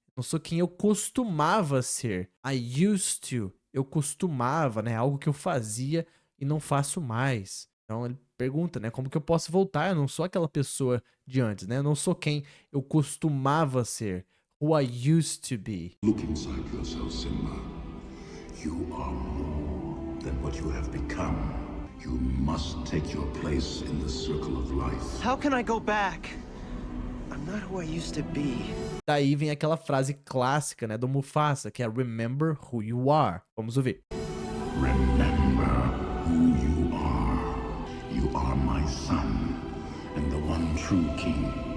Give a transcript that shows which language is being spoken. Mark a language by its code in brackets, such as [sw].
[pt] Não sou quem eu costumava ser. [en] I used to. [pt] Eu costumava, né? Algo que eu fazia e não faço mais. Então ele pergunta, né? Como que eu posso voltar? Eu não sou aquela pessoa de antes, né? Eu não sou quem eu costumava ser. [en] Who I used to be. Look inside yourself, Simba. You are more than what you have become. You must take your place in the circle of life. How can I go back? I'm not who I used to be. [pt] Daí vem aquela frase clássica, né, do Mufasa, que é [en] Remember who you are. [pt] Vamos ouvir. [en] Remember who you are. You are my son and the one true king.